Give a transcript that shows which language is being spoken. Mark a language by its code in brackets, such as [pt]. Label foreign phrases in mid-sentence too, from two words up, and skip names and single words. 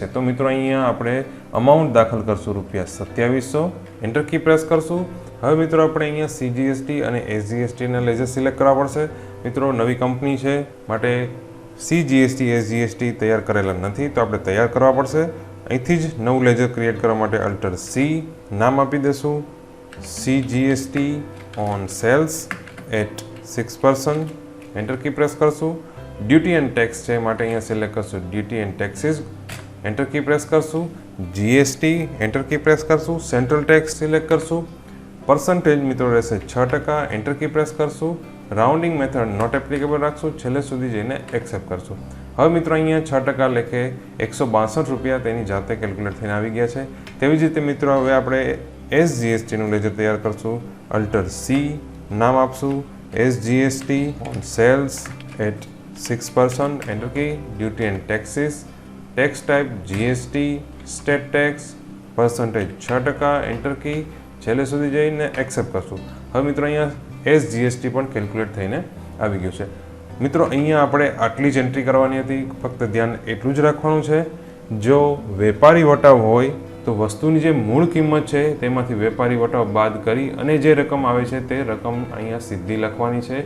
[gu] તો મિત્રો અહીંયા આપણે અમાઉન્ટ દાખલ કરશું ₹2700, [en] enter key press [gu] કરશું. હવે મિત્રો આપણે અહીંયા CGST અને SGSTના લેજર સિલેક્ટ કરવા પડશે. મિત્રો નવી કંપની છે માટે CGST SGST તૈયાર કરેલા નથી, તો આપણે તૈયાર કરવા પડશે. અહીંથી જ નવું [en] ledger create [gu] કરવા માટે Alt C નામ આપી દેશું, [en] CGST on sales at 6%, enter key press કરશું. duty and tax [gu] છે માટે અહીંયા [en] select કરશું duty and taxes, enter key press કરશું. GST enter key press કરશું. central tax select કરશું. પર્સન્ટેજ [gu] મિત્રો રહેશે [en] 6%, enter key press કરશું. rounding method not applicable [gu] રાખશું, છેલ્લે સુધી જઈને એક્સેપ્ટ કરશું. હવે મિત્રો અહીંયા 6% લેખે 162 રૂપિયા તેની જાતે કેલ્ક્યુલેટ થઈને આવી ગયા છે. તેવી જ રીતે મિત્રો હવે આપણે SGSTનું લેજર તૈયાર કરશું. Alt C નામ આપશું, [en] SGST on sales at 6%, enter key. duty and taxes, tax type GST, state tax, percentage 6%, enter key. [gu] છેલ્લે સુધી જઈને એક્સેપ્ટ કરશું. હવે મિત્રો અહીંયા SGST પણ કેલ્ક્યુલેટ થઈને આવી ગયું છે. મિત્રો અહીંયા આપણે આટલી જ એન્ટ્રી કરવાની હતી. ફક્ત ધ્યાન એટલું જ રાખવાનું છે, જો વેપારી વટાવ હોય તો વસ્તુની જે મૂળ કિંમત છે તેમાંથી વેપારી વટાવ બાદ કરી અને જે રકમ આવે છે તે રકમ અહીંયા સીધી લખવાની છે.